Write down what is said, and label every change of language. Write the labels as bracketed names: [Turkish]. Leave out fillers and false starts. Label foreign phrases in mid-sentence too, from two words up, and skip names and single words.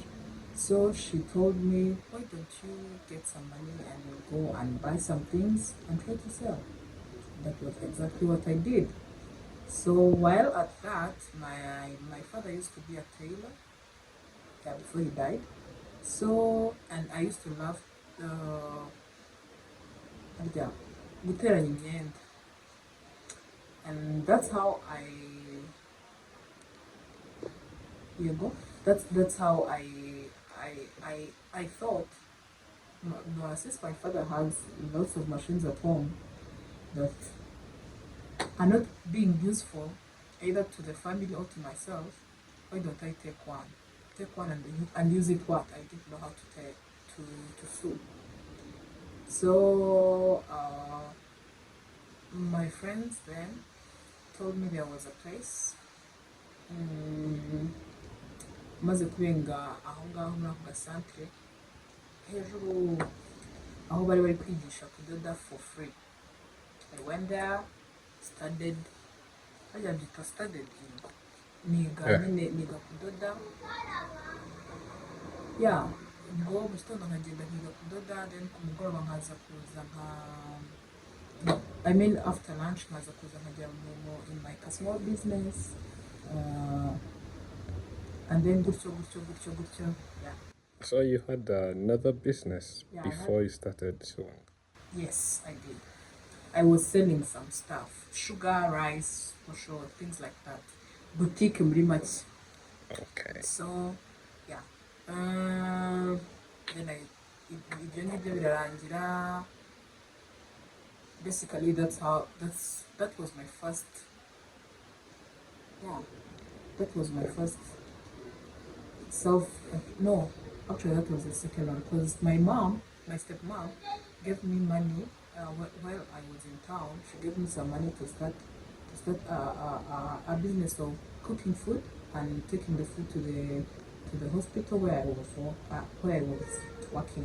[English] So she told me, why don't you get some money and go and buy some things and try to sell? That was exactly what I did. So while at that, my father used to be a tailor, yeah, before he died. So, and I used to love [Kinyarwanda] harya guteranya imyenda, [English] and that's how you go. That's how I I thought. No, since my father has lots of machines at home that are not being useful either to the family or to myself, why don't I take one? Take one and use it what I didn't know how to take to sew. So my friends then told me there was a place, [Kinyarwanda] maze kurenga aho ngaho muri ako gasantere hejuru aho bari kwigisha kudoda [English] for free. I went there, studied, [Kinyarwanda] bajya byita studied, niga kudoda, yeah. Ubwo mu gitondo nkagenda nkiga kudoda, then ku mugoroba nkaza kuza [English] I mean after lunch [Kinyarwanda] nkaza kuza nkajya [English] in like a small business, and then [Kinyarwanda] gutyo, yeah. [English] So you had another business, Yeah, before you started sewing? Yes, I did. I was selling some stuff, sugar, rice, for sure, things like that. Boutique pretty much. Okay. So yeah. Then [Kinyarwanda] ibyo ngibyo birarangira. [English] Basically, that was my first. Yeah, that was my first self. No, actually, that was the second one because my stepmom, gave me money while I was in town, she gave me some money to start a business of cooking food and taking the food to the hospital where I was working.